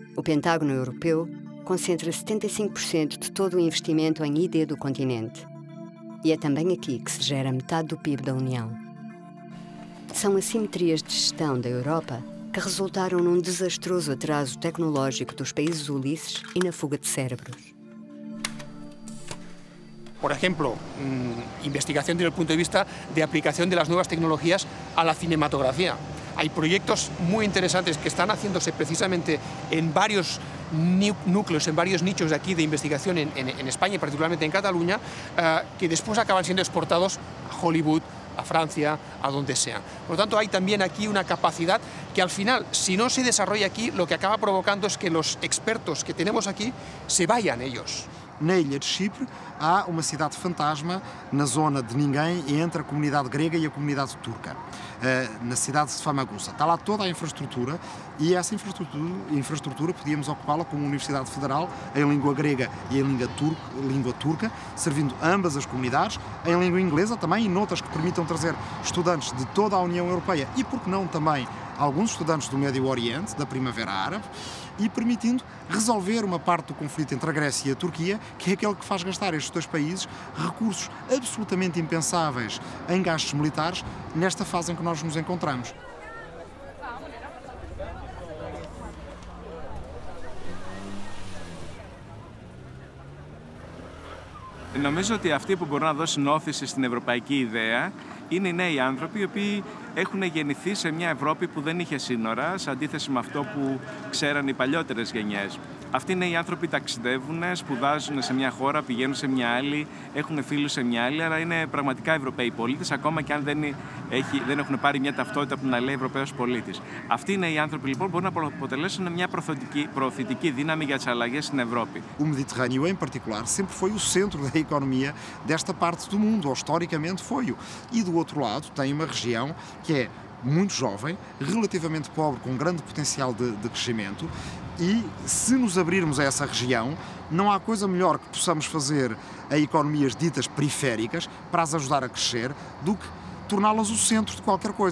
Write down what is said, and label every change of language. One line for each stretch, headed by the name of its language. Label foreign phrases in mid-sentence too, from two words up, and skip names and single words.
Portuguese: O Pentágono Europeu concentra 75% de todo o investimento em ID do continente. E é também aqui que se gera metade do PIB da União. São assimetrias de gestão da Europa que resultaram num desastroso atraso tecnológico dos países ulisses e na fuga de cérebros.
Spanish: Por ejemplo, investigación desde el punto de vista de aplicación de las nuevas tecnologías a la cinematografía. Hay proyectos muy interesantes que están haciéndose precisamente en varios núcleos, en varios nichos de aquí de investigación en España y particularmente en Cataluña, que después acaban siendo exportados a Hollywood, a Francia, a donde sea. Por lo tanto, hay también aquí una capacidad que al final, si no se desarrolla aquí, lo que acaba provocando es que los expertos que tenemos aquí se vayan ellos.
Portuguese: Na ilha de Chipre há uma cidade fantasma na zona de ninguém entre a comunidade grega e a comunidade turca, na cidade de Famagusta. Está lá toda a infraestrutura e essa infraestrutura podíamos ocupá-la como Universidade Federal em língua grega e em língua turca, servindo ambas as comunidades, em língua inglesa também e noutras que permitam trazer estudantes de toda a União Europeia e, por que não, também alguns estudantes do Médio Oriente, da Primavera Árabe, e permitindo resolver uma parte do conflito entre a Grécia e a Turquia, que é aquele que faz gastar estes dois países recursos absolutamente impensáveis em gastos militares nesta fase em que nós nos encontramos.
Greek: Νομίζω ότι αυτοί που μπορούν να δώσουν όθηση στην ευρωπαϊκή ιδέα είναι οι νέοι άνθρωποι οι οποίοι έχουν γεννηθεί σε μια Ευρώπη που δεν είχε σύνορα, σε αντίθεση με αυτό που ξέραν οι παλιότερες γενιές. Αυτοί οι νέοι άνθρωποι ταξιδεύουν, σπουδάζουν σε μια χώρα, πηγαίνουν σε μια άλλη, έχουν φίλους σε μια άλλη, άρα είναι πραγματικά Ευρωπαίοι πολίτες, ακόμα και αν δεν έχουν πάρει μια ταυτότητα που να λέει Ευρωπαίος polítis. Αυτοί οι νέοι άνθρωποι λοιπόν μπορούν να αποτελέσουν μια προωθητική δύναμη για τις αλλαγές στην Ευρώπη.
Portuguese: O Mediterrâneo, em particular, sempre foi o centro da economia desta parte do mundo, ou historicamente foi-o. E do outro lado tem uma região que é muito jovem, relativamente pobre, com grande potencial de crescimento, e se nos abrirmos a essa região, não há coisa melhor que possamos fazer a economias ditas periféricas para as ajudar a crescer do que torná-las o centro de qualquer coisa.